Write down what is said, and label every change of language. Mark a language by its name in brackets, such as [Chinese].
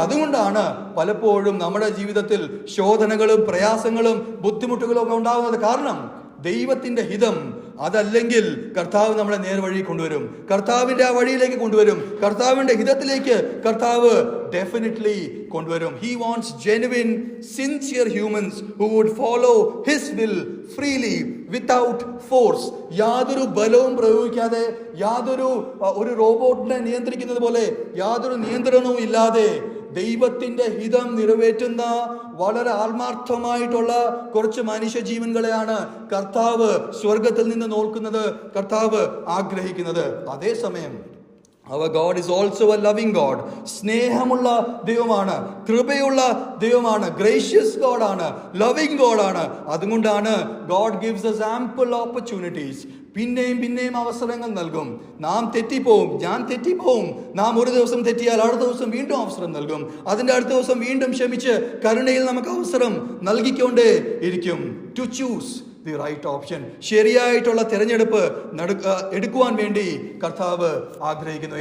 [Malayalam] അതുകൊണ്ടാണ് പലപ്പോഴും നമ്മുടെ ജീവിതത്തിൽ ശോധനകളും പ്രയാസങ്ങളും ബുദ്ധിമുട്ടുകളും ഒക്കെ ഉണ്ടാകുന്നത്. കാരണം ദൈവത്തിന്റെ ഹിതം അതല്ലെങ്കിൽ കർത്താവ് നമ്മളെ നേർവഴി കൊണ്ടുവരും, കർത്താവിന്റെ ആ വഴിയിലേക്ക് കൊണ്ടുവരും, കർത്താവിന്റെ ഹിതത്തിലേക്ക് കർത്താവ് ഡെഫിനറ്റ്ലി കൊണ്ടുവരും. [English] He wants genuine, sincere humans who would follow his will freely without force. [Malayalam] യാതൊരു ബലവും പ്രയോഗിക്കാതെ, ഒരു റോബോട്ടിനെ നിയന്ത്രിക്കുന്നത് പോലെ യാതൊരു നിയന്ത്രണവും ഇല്ലാതെ ദൈവത്തിന്റെ ഹിതം നിറവേറ്റുന്ന വളരെ ആത്മാർത്ഥമായിട്ടുള്ള കുറച്ച് മനുഷ്യ ജീവൻകളെയാണ് കർത്താവ് സ്വർഗത്തിൽ നിന്ന് നോക്കുന്നത്, കർത്താവ് ആഗ്രഹിക്കുന്നത്. അതേസമയം [English] our God is also a loving God. [Malayalam] സ്നേഹമുള്ള ദൈവമാണ്, കൃപയുള്ള ദൈവമാണ്, [English] gracious God [Malayalam] ആണ്, [English] loving God [Malayalam] ആണ്. അതുകൊണ്ടാണ് [English] God gives us ample opportunities. [Malayalam] പിന്നെയും അവസരങ്ങൾ നൽകും. നാം തെറ്റിപ്പോവും, ഞാൻ തെറ്റിപ്പോവും. നാം ഒരു ദിവസം തെറ്റിയാൽ അടുത്ത ദിവസം വീണ്ടും അവസരം നൽകും. അതിൻ്റെ അടുത്ത ദിവസം വീണ്ടും ക്ഷമിച്ച് കരുണയിൽ നമുക്ക് അവസരം നൽകിക്കൊണ്ടേ ഇരിക്കും. [English] to choose the right option, [Malayalam] ശരിയായിട്ടുള്ള തിരഞ്ഞെടുപ്പ് എടുക്കുവാൻ വേണ്ടി കർത്താവ് ആഗ്രഹിക്കുന്നു.